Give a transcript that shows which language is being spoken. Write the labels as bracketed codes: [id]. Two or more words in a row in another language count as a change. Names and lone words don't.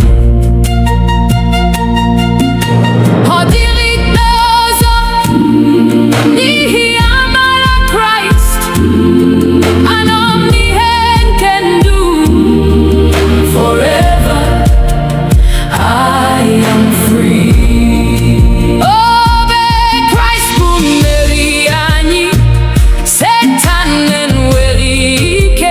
[ig] N'ihi amara Christ, [en] anointed can do. Forever I am free. [ig] Obe Christ bụ mmeri anyị, Satan enweghị ike.